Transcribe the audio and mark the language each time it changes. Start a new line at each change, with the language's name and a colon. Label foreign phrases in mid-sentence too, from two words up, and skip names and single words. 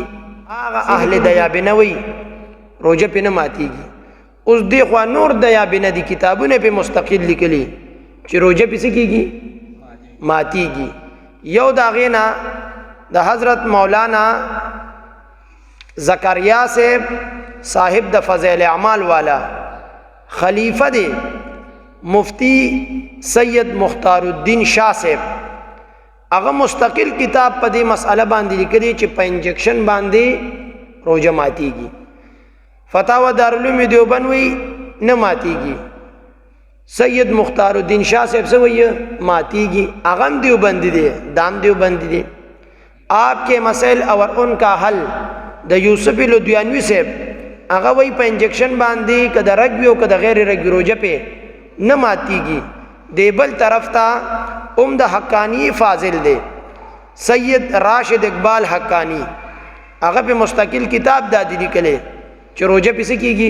Pashto: هغه اهل دیابنه وی روزه پې نه ماتېږي. اوس دې خوا نور دیابنه دي کتابونه پې مستقل لیکلي چې روزه پې څه کېږي؟ ماتېږي. یو د هغې نه د حضرت مولانا زکریا صاحب د فضیل اعمال والا خلیفہ دے مفتی سید مختار الدین شاہ صاحب هغه مستقل کتاب په دې مسئله باندې لیکلی چې په انجکشن باندې روزه ماتېږي. فتاوا دارالعلوم دیوبند وی نه ماتېږي. سید مختار الدین شاہ صاحب څه وایي؟ ماتېږي. هغه هم دیوبندي دی، دام دیوبندي دی. آپ کے مسائل اور ان کا حل د یوسف لدیانوی صاحب هغه وی په انجکشن باندې که د رګ وي او که د غیر رګ وي روزه پې نه ماتېږي. دی بل طرف ته ام د حقانی فاضل دی سید راشد اقبال حقانی، هغه پې مستقل کتاب دا دی لیکلی چې روزه پې څه کېږي؟